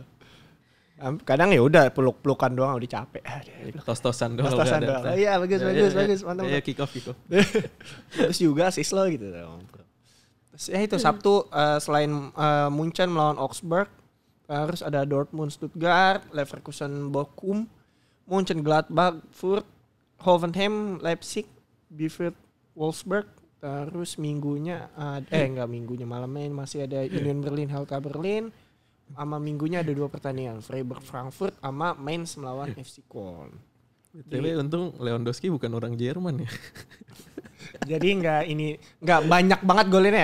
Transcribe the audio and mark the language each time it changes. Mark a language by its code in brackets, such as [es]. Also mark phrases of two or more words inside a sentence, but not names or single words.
[id] Kadang ya udah peluk-pelukan doang udah capek. Tos-tosan doang. Tos-tosan doang. Iya bagus, mantap. Ya kick off. Terus juga [en] assist lo [id] gitu. Ya itu Sabtu selain Munchen melawan Augsburg, terus ada Dortmund, Stuttgart, Leverkusen, Bochum, Munchen, Gladbach, Fürth, Hoffenheim, Leipzig, Bielefeld, Wolfsburg. Terus minggunya malamnya masih ada Union Berlin, Hertha Berlin. Sama minggunya ada 2 pertandingan, Freiburg, Frankfurt, sama Mainz melawan FC Köln. Tapi untung Lewandowski bukan orang Jerman ya. Jadi nggak banyak banget golnya.